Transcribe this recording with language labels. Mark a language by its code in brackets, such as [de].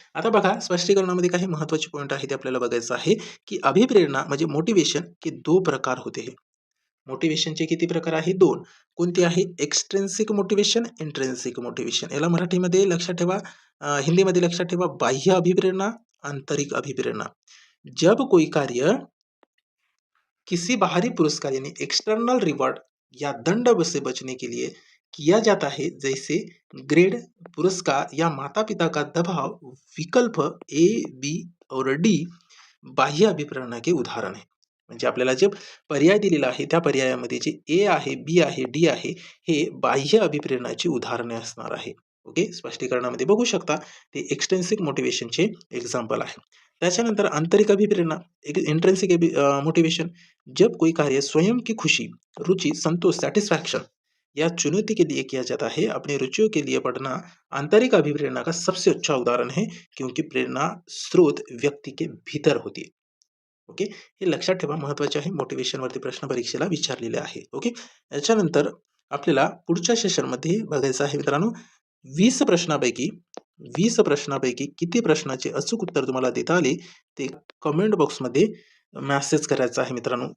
[mr] आता बघा स्पष्टीकरणामध्ये काही महत्त्वाचे पॉइंट आहे ते आपल्याला बघायचं आहे, की अभिप्रेरणा म्हणजे मोटिव्हेशन [hi] के 2 प्रकार होते हैं. [mr] मोटिव्हेशनचे किती प्रकार आहे? 2. कोणते आहे? एक्स्ट्रिन्सिक मोटिव्हेशन, इंट्रिन्सिक मोटिव्हेशन. याला मराठीमध्ये लक्षात ठेवा, हिंदीमध्ये लक्षात ठेवा बाह्य अभिप्रेरणा, आंतरिक अभिप्रेरणा. [hi] जब कोई कार्य किसी बाहरी पुरस्कार यानी एक्सटर्नल रिवॉर्ड या दंड से बचने के लिए किया जाता है, जैसे ग्रेड, पुरस्कार या माता पिता का दबाव, विकल्प ए, बी और डी बाह्य अभिप्रेरणा के उदाहरण आहे. [mr] म्हणजे आपल्याला जे पर्याय दिलेला आहे त्या पर्यायामध्ये जे ए आहे, बी आहे, डी आहे, हे बाह्य अभिप्रेरणाची उदाहरणे असणार आहे. ओके, स्पष्टीकरणामध्ये बघू शकता ते एक्सटेन्सिक मोटिवेशनचे एक्झाम्पल आहे. [hi] त्याच्यानंतर आंतरिक अभिप्रेरणा, इंट्रेन्सिक मोटिवेशन, जब कोई कार्य स्वयं की खुशी, रुचि, संतोष, सेटिस्फैक्शन या चुनौती के लिए किया जाता है, अपनी रुचियों के लिए पढ़ना आंतरिक अभिप्रेरणा का सबसे अच्छा उदाहरण है, क्योंकि प्रेरणा स्रोत व्यक्ती के भीतर होती है. [mr] ओके, हे लक्षात ठेवा, महत्त्वाचे आहे. मोटिवेशनवरती प्रश्न परीक्षेला विचारलेले आहे. ओके, याच्यानंतर आपल्याला पुढच्या सेशनमध्ये बघायचं आहे मित्रांनो, 20 प्रश्नापैकी 20 प्रश्नापैकी किती प्रश्नाचे अचूक उत्तर तुम्हाला देता आले ते कमेंट बॉक्समध्ये मेसेज करायचा आहे मित्रांनो.